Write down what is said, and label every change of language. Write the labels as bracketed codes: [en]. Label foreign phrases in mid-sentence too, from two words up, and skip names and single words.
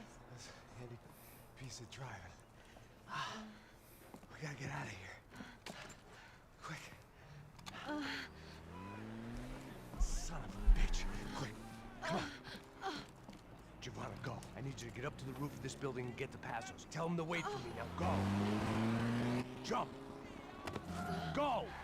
[en] That's a handy piece of driving. We gotta get out of here. Quick. Son of a bitch. Quick. Come on. Giovanna, go. I need you to get up to the roof of this building and get the Passos. Tell them to wait for me. Now go. Jump. Go.